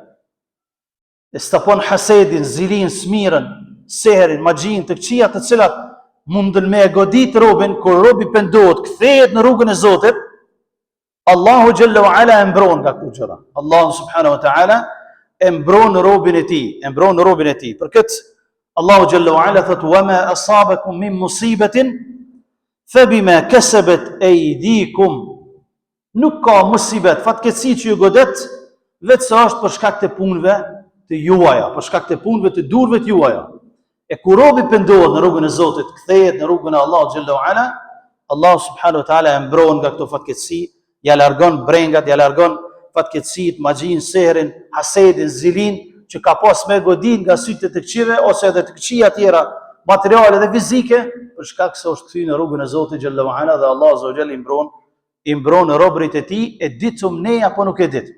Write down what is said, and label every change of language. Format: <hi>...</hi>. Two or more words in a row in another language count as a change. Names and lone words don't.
<sq>I stopon hasedin, zilin, smirën, seherin, magjin, të këqijat të cilat munden me godit robin, kur robi pendohet, kthehet në rrugën e Zotit, Allahu</sq> <ar>جل وعلا</ar> <sq>e mbron nga këto gjëra. Allahu</sq> <ar>سبحانه وتعالى</ar> <sq>e mbron robin e tij, Për këtë Allahu</sq> <ar>جل وعلا</ar> <sq>thot</sq> <ar>وما أصابكم من مصيبة فبما كسبت أيديكم.</ar> <sq>Nuk ka musibet, fatkeqësi që ju godet, vetë se është për shkak të punëve të juaja, për shkak të punëve të durve të juaja. E kur robi pendohet në rrugën e Zotit, kthehet në rrugën e Allahut</sq> <ar>جل وعلا,</ar> <sq>Allahu</sq> <ar>سبحانه وتعالى</ar> <sq>e mbron nga këto fatkeqësi, ja largon brengat, ja largon fatkeqësitë, magjin, seherin, hasedin, zilin, që ka pas me godin nga sytë të këqive, ose edhe të këqia tjera, materiale dhe fizike, për shkak se është kthyer në rrugën e Zotit</sq> <ar>جل وعلا</ar> <sq>dhe Allahu</sq> <ar>عز وجل</ar> <sq>i mbron robërit e tij, e ditum ne apo nuk e ditë.</sq>